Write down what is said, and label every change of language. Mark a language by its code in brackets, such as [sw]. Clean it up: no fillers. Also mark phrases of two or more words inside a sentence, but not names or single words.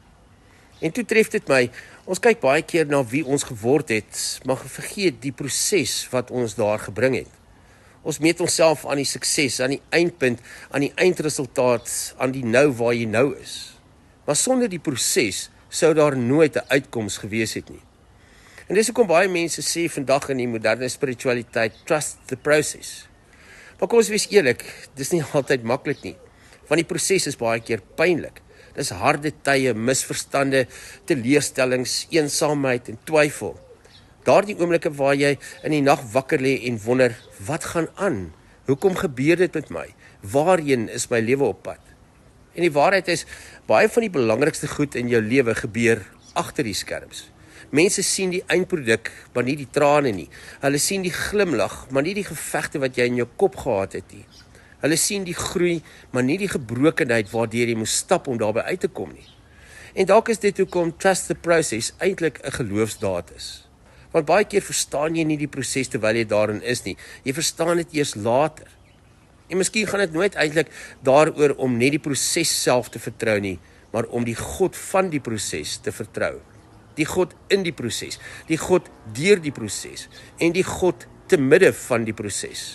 [af] En toe tref dit my, ons kyk baie keer na wie ons geword het, maar vergeet die proses wat ons daar gebring het. Ons meet onsself aan die sukses, aan die eindpunt, aan die eindresultaat, aan die nou waar jy nou is. Maar sonder die proses sou daar nooit 'n uitkoms gewees het nie. En dis hoekom baie mense sê vandag in die moderne spiritualiteit, [en] trust the process. [af] Maar kom ons wees eerlik, dis nie altyd maklik nie. Want die proses is baie keer pynlik. Dis harde tye, misverstande, teleurstellings, eensaamheid en twyfel. Daardie oomblikke waar jy in die nag wakker lê en wonder, wat gaan aan? Hoekom gebeur dit met my? Waarheen is my lewe op pad? En die waarheid is, baie van die belangrikste goed in jou lewe gebeur agter die skerms. Mense sien die eindproduk, maar nie die trane nie. Hulle sien die glimlag, maar nie die gevegte wat jy in jou kop gehad het nie. Hulle sien die groei, maar nie die gebrokenheid waardeur jy moes stap om daarby uit te kom nie. En dalk is dit hoekom [en] trust the process [af] eintlik 'n geloofsdaad is. Want baie keer verstaan jy nie die proses terwyl jy daarin is nie. Jy verstaan dit eers later. En miskien gaan dit nooit eintlik daaroor om net die proses self te vertrou nie, maar om die God van die proses te vertrou. Die God in die proses, die God deur die proses en die God te midde van die proses.